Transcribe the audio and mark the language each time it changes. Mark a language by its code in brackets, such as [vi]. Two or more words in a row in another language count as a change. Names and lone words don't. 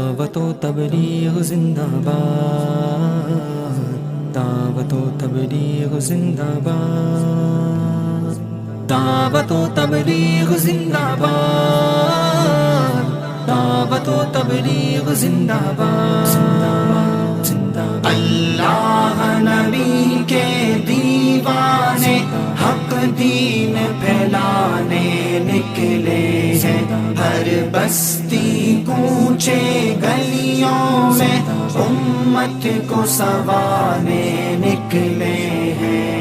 [ur] دعوت و تبلیغ زندہ باد، دعوت و تبلیغ زندہ باد، دعوت و تبلیغ زندہ باد، دعوت و تبلیغ زندہ باد، اللہ نبی کے دیوانے حق دین پھیلانے نکلے ہیں، ہر بستی کوچے گلیوں میں امت کو سنوارنے نکلے ہیں۔